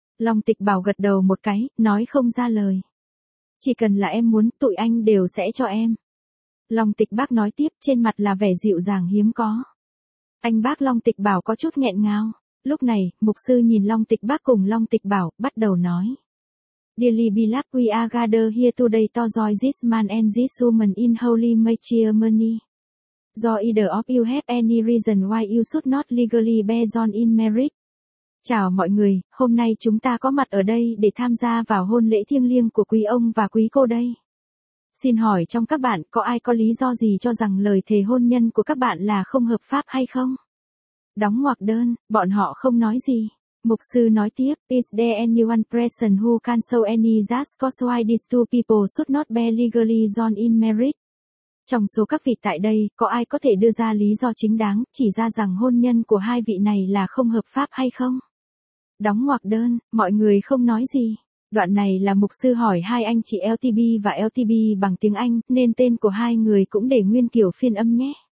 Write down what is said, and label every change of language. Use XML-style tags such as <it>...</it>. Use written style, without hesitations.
<vi>Long Tịch Bảo gật đầu một cái, nói không ra lời. Chỉ cần là em muốn, tụi anh đều sẽ cho em. Long Tịch Bác nói tiếp, trên mặt là vẻ dịu dàng hiếm có. Anh bác Long Tịch Bảo có chút nghẹn ngào. Lúc này, mục sư nhìn Long Tịch Bác cùng Long Tịch Bảo, bắt đầu nói.</vi> <en>Dearly beloved, we are gathered here today to join this man and this woman in holy matrimony. Do either of you have any reason why you should not legally be joined in marriage?</en> <vi>Chào mọi người, hôm nay chúng ta có mặt ở đây để tham gia vào hôn lễ thiêng liêng của quý ông và quý cô đây. Xin hỏi trong các bạn có ai có lý do gì cho rằng lời thề hôn nhân của các bạn là không hợp pháp hay không? Đóng ngoặc đơn, bọn họ không nói gì. Mục sư nói tiếp,</vi> <en>is there anyone present who can show any reason why these two people should not be legally joined in marriage?</en> <vi>Trong số các vị tại đây, có ai có thể đưa ra lý do chính đáng, chỉ ra rằng hôn nhân của hai vị này là không hợp pháp hay không? Đóng ngoặc đơn, mọi người không nói gì. Đoạn này là mục sư hỏi hai anh chị LTB và LTB bằng tiếng Anh, nên tên của hai người cũng để nguyên kiểu phiên âm nhé.</vi>